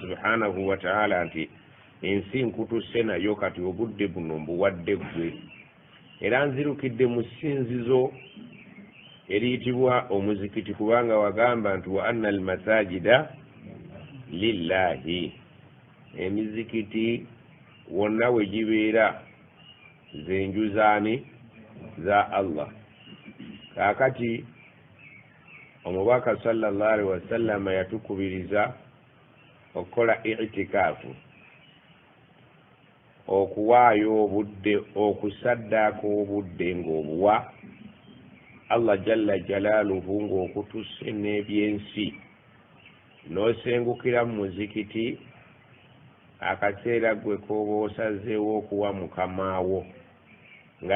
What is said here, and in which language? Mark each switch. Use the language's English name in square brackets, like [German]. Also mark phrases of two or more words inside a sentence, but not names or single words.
[Arabic] سبحانه وتعالى [Ganda] nti ensi nkutusse nayo kati obudde buno mbuwadde ggwe, era nzirukidde mu ssinzizo eriyitibwa omuzikiti, kubanga wagamba nti [Arabic] وأن المساجد لله, [Ganda] emizikiti wonna we gibeera zenju zaani? Za Allah. Kaakati omubaka [Arabic] صلى الله عليه وسلم [Ganda] yatukubiriza okukola i'tikaafu, okuwaayo obudde, okusaddaako obudde ng'obuwa Allah [Arabic] جل جلاله [Ganda] ng'okutusse n'ebyensi, n'osengukira mu muzikiti akaseera gwe k'oba osazeewo okuwa mukamaawo, nga